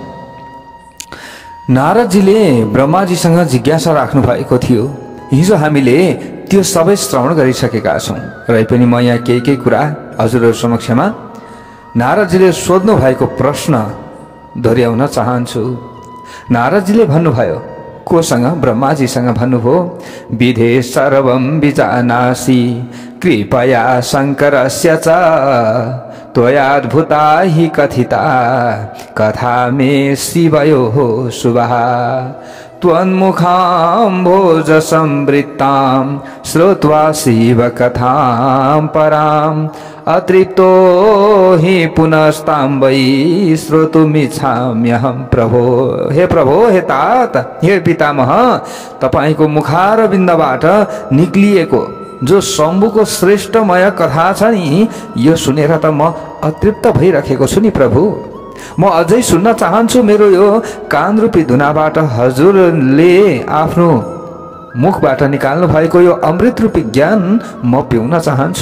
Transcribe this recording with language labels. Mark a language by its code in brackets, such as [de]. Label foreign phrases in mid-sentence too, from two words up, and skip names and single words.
[ne] नारदजीले ब्रह्माजीसँग जिज्ञासा राख्नु भएको थियो। हिजो हामीले त्यो सबै श्रवण गरिसकेका छौं। र पनि म यहाँ केही कुरा हजुरहरु समक्षमा नारदजीले सोध्नु भएको प्रश्न दोहोर्याउन चाहन्छु। नारदजीले भन्नुभयो, कोसँग? ब्रह्माजीसँग भन्नुभयो, [sa] विधे सर्वं विजानासि कृपया शंकरस्य च त्वयाद्भुता हि कथिता कथा मे शिवयोः शुभः त्वन्मुखाम्भोज संवृत्तां श्रुत्वा शिव कथां परां अतृप्तो हि पुनस्तां वै श्रोतुमिच्छाम्यहं प्रभो। [ne] हे प्रभो, हे तात, हे पितामह, तपाईको मुखारविन्दबाट निक्लिएको जो शम्भुको श्रेष्ठमय कथा छ नि, यो सुनेर त म अतृप्त भइराखेको छु नि प्रभु। म अझै सुन्न चाहन्छु। मेरो यो कान रूपी धुनाबाट हजुरले आफ्नो मुखबाट निकाल्नु भएको यो अमृत रूपी ज्ञान म पिउन चाहन्छु।